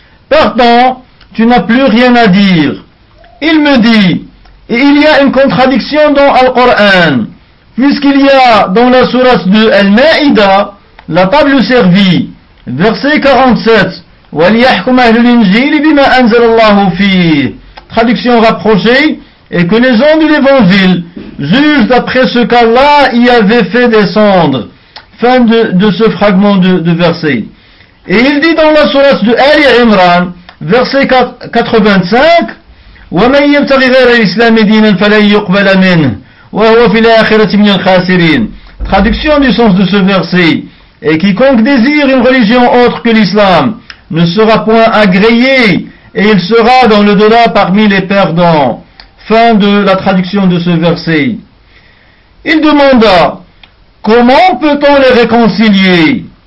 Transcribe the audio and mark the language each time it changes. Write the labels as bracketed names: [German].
[French] Partant, tu n'as plus rien à dire. Il me dit, et il y a une contradiction dans Al-Qur'an, puisqu'il y a dans la sourate de Al-Ma'ida, la table servie, verset 47, « [Arabic] وَلْيَحْكُمْ أَهْلُ الْإِنْجِيلِ بِمَا أَنْزَلَ اللَّهُ فِيهِ [French] » Traduction rapprochée, et que les gens de l'évangile jugent d'après ce qu'Allah y avait fait descendre. Fin de ce fragment de verset. Et il dit dans la sourate de Ali Imran, verset 85, [Arabic] وَمَنْ يَبْتَغِ غَيْرَ الْإِسْلَامِ دِينًا فَلَنْ يُقْبَلَ مِنْهُ وَهُوَ فِي الْآخِرَةِ مِنَ الْخَاسِرِينَ. [French] Traduction du sens de ce verset. Et quiconque désire une religion autre que l'islam ne sera point agréé et il sera dans le delà parmi les perdants. Fin de la traduction de ce verset. Il demanda, comment peut-on les réconcilier?